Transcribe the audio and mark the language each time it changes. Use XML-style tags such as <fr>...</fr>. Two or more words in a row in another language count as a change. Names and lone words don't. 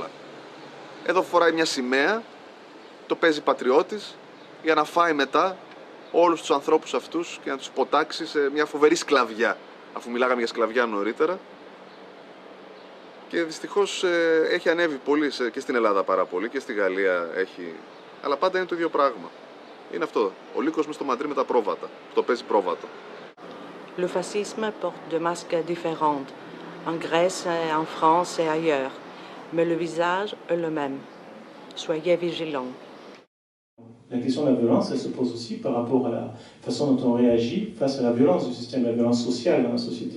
<el>Εδώ φοράει μια σημαία, το παίζει πατριώτης για να φάει μετά όλους τους ανθρώπους αυτούς και να τους ποτάξει σε μια φοβερή σκλαβιά, αφού μιλάγαμε για σκλαβιά νωρίτερα. Και δυστυχώς έχει ανέβει πολύ και στην Ελλάδα πάρα πολύ και στη Γαλλία έχει Αλλά πάντα είναι το ίδιο πράγμα. Είναι αυτό. Ο λύκος μες στο μαντρί με τα πρόβατα. Που το παίζει πρόβατο.</el> <fr>Le fascisme porte des masques différents, en Grèce, en France et ailleurs, mais le visage est le même. Soyez vigilants. La question de la violence, elle se pose aussi par rapport à la façon dont on réagit face à la violence du système, la violence sociale dans la société.</fr>